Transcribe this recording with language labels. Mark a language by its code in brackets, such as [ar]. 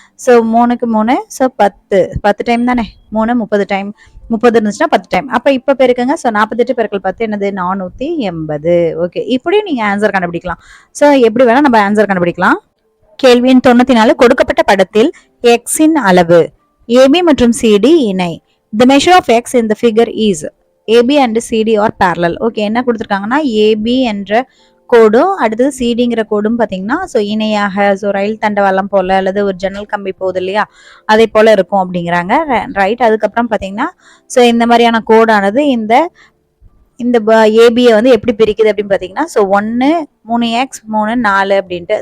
[ta] So 3க்கு 3 so 10 time தானே? 3 30 time 30 இருந்துச்சுன்னா 10 time. அப்போ இப்போ பெருக்குங்க. ஸோ 48 பெருக்கல் 10 என்னது? 480. ஓகே, இப்படியும் நீங்க ஆன்சர் கண்டுபிடிக்கலாம். ஸோ எப்படி வேணா நம்ம ஆன்சர் கண்டுபிடிக்கலாம். கேள்வி எண் 94. கொடுக்கப்பட்ட படத்தில் x இன் அளவு AB மற்றும் CD இணை. [en] The measure of x in the figure is. AB and CD are parallel. [ta] Okay, என்ன கொடுத்துருக்காங்கன்னா AB என்ற கோடும் அடுத்தது சிடிங்கிற கோடும் பார்த்தீங்கன்னா ஸோ இணையாக ஸோ ரயில் தண்டவாளம் போல அல்லது ஒரு ஜன்னல் கம்பி போகுது இல்லையா? அதே போல இருக்கும் அப்படிங்கிறாங்க. ரைட், அதுக்கப்புறம் பார்த்தீங்கன்னா ஸோ இந்த மாதிரியான கோடானது இந்த ஏபியை வந்து எப்படி பிரிக்குது அப்படின்னு பார்த்தீங்கன்னா ஸோ 1 3x 3 4 அப்படின்ட்டு.